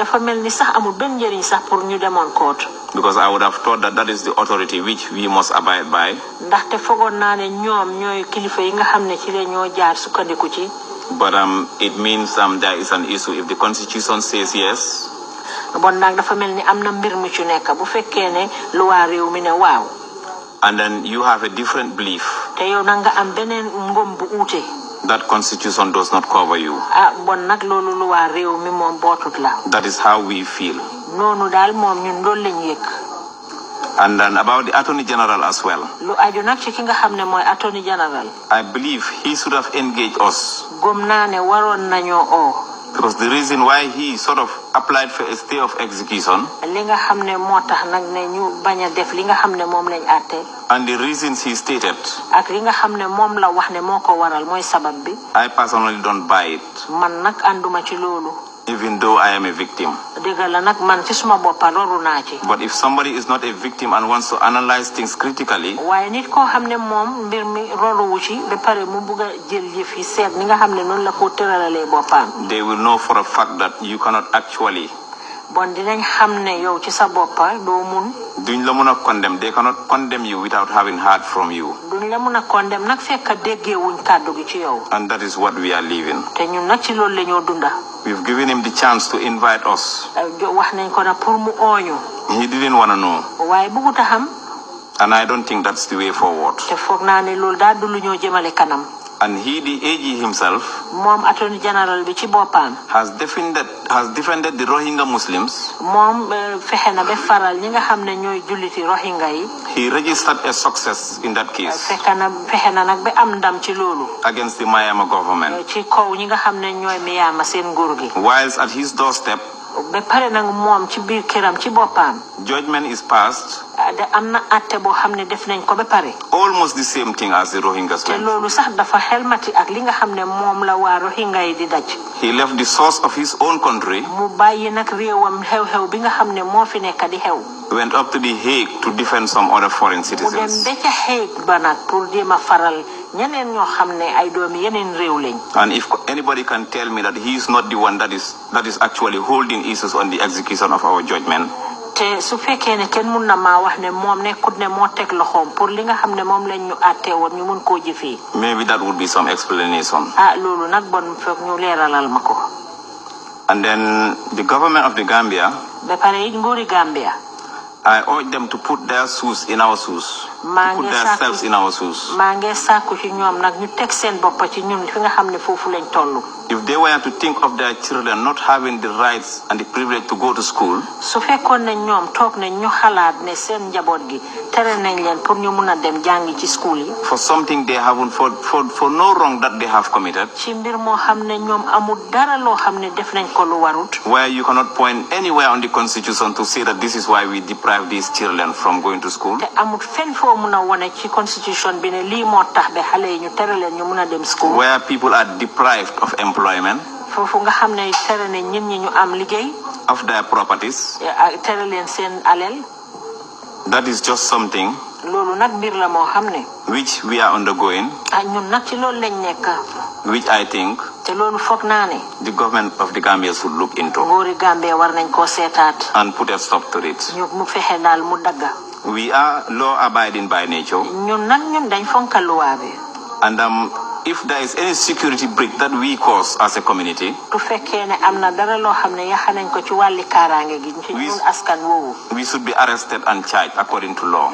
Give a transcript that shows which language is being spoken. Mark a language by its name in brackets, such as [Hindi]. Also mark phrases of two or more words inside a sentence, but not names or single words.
[English] Because I would have thought that that is the authority which we must abide by. But it means there is an issue. If the Constitution says yes, [Wolof] bon nag dafa mel ni am na mbir mu ci nekk bu fekkee ne luwaa réew mi ne waaw. [English] and then you have a different belief. [Wolof] te yow nag nga am beneen ngëm bu uute. [English] that constitution does not cover you. [Wolof] bon nag loolu luwaa réew mi moom bootut la. [English] that is how we feel. [Wolof] noonu daal moom ñun loolu lañ yëg. [English] and then about the Attorney General as well. [Wolof] lu aju nag ci ki nga xam ne mooy Attorney General. [English] I believe he should have engaged us. [Wolof] gëm naa ne waroon nañoo oo. [English] because the reason why he sort of applied for a stay of execution. [Wolof] li nga xam ne moo tax nag ne ñu bañ a def li nga xam ne moom lañ àtte. [English] and the reasons he stated. [Wolof] ak li nga xam ne moom la wax ne moo ko waral mooy sabab bi. [English] I personally don't buy it. [Wolof] man nag ànduma ci loolu. [English] even though I am a victim. [Wolof] dëgg la nag man ci suma boppa loru naa ci. [English] but if somebody is not a victim and wants to analyze things critically. [Wolof] waaye nit koo xam ne moom mbir mi roruwu ci ba pare mu bugg a jël yëf yi seet ni nga xam ne noonu la ko tëralalee boppam. [English] they will know for a fact that you cannot actually. [Wolof] bon dinañ xam ne yow ci sa boppa doo mun. duñ la mun a [English] condemn they cannot condemn you without having heard from you. [Wolof] duñ la mun a condemn nag fekk déggee wuñ kàddu gi ci yow. [English] and that is what we are living. [Wolof] te ñun nag ci loolu la ñoo dunda. [English] we've given him the chance to invite us. [Wolof] wax nañ ko na pour mu ooñu. [English] he didn't want to know. [Wolof] waaye bëggut a xam. [English] and I don't think that's the way forward. [Wolof] te foog naa ne loolu daal du lu ñoo jëmale kanam. [English] and he, the AG himself, [Wolof] moom Attorney General bi ci boppam. [English] has defended the Rohingya Muslims. [Wolof] moom fexe na ba faral ñi nga xam ne ñooy julliti Rohingya yi. [English] he registered a success in that case. [Wolof] fexe na nag ba am ndam ci loolu. [English] against the Myanmar government. [Wolof] ci kaw ñi nga xam ne ñooy Myanmar seen nguur gi. [English] whilst at his doorstep. [Wolof] ba pare nag moom ci biir këram ci boppam. [English] judgment is passed. [Wolof] de am na àtte boo xam ne def nañ ko ba pare. [English] almost the same thing as the Rohingyas. [Wolof] te loolu sax dafa xelmati ak li nga xam ne moom la waa Rohingya yi di daj. [English] he left the source of his own country. [Wolof] mu bàyyi nag réewam xew-xew bi nga xam ne moo fi nekk di xew. [English] went up to the Hague to defend some other foreign citizens. [Wolof] mu dem ba ca Hague ba nag pour jéem a faral ñeneen ñoo xam ne ay doomi yeneen réew lañ. [English] and if anybody can tell me that he is not the one that is actually holding issues on the execution of our judgment. [Wolof] te su fekkee ne kenn mun na maa wax ne moom nekkut ne moo teg loxoom pour li nga xam ne moom lañ ñu àttee woon ñu mun koo jëfee. [English] maybe that would be some explanation. [Wolof] loolu nag bon foog ñu leeralal ma ko. [English] and then the government of the Gambia. [Wolof] ba pare it nguuri Gambia. [English] I urge them to put their shoes in our shoes. Put themselves in our shoes. [Wolof] maa ngi sàkku ci ñoom nag ñu teg seen bopp ci ñun fi nga xam ne foofu lañ toll. [English] if they were to think of their children not having the rights and the privilege to go to school. [Wolof] su fekkoon ne ñoom toog nañ ñu xalaat ne seen njaboot gi tere nañ leen pour ñu mun a dem jàngi ci school yi. [English] for something they haven't for no wrong that they have committed. [Wolof] ci mbir moo xam ne ñoom amul dara loo xam ne def nañ ko lu warut. [English] where you cannot point anywhere on the constitution to say that this is why we deprive these children from going to school. [Wolof] te amul fenn foo mun a wone ci constitution bi ne lii moo tax ba xale yi ñu tere leen ñu mun a dem school. [English] where people are deprived of employment. [Wolof] foofu nga xam ne tere nañ ñit ñi ñu am liggéey. [English] of their properties. [Wolof] tere leen seen alal. [English] that is just something. [Wolof] loolu nag mbir la moo xam ne. [English] which we are undergoing. [Wolof] ñun nag ci loolu lañ nekk. [English] which I think. [Wolof] te loolu foog naa ne. [English] the government of the Gambia should look into. [Wolof] nguuri Gambia war nañ koo seetaat. [English] and put a stop to it. [Wolof] ñu mu fexe daal mu dagga. [English] we are law abiding by nature. [Wolof] ñun dañ fonka luwaa bi. [English] and if there is any security breach that we cause as a community. [Wolof] tu fekkee ne am na dara loo xam ne yaxa nañ ko ci wàlli kaaraange gi ci ñun askan woowu. [English] we should be arrested and charged according to law.